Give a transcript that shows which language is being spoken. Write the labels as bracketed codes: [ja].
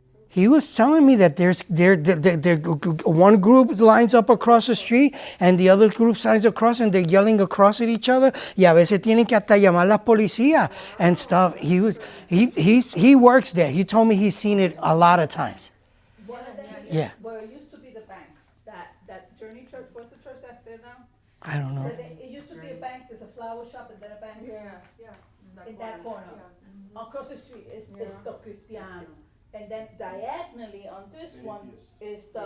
[en] He was telling me that there's one group lines up across the street and the other group signs across and they're yelling across at each other. [es] Y a veces tienen que hasta llamar a la policía [en] and stuff. He works there. He told me he's seen it a lot of times. Yeah. Where it used to be the bank, that Journey Church, what's the church that's there now? I don't know. It used to be a bank, there's a flower shop and then a bank. In that corner. Across the street is the Cristiano. And then diagonally on this one is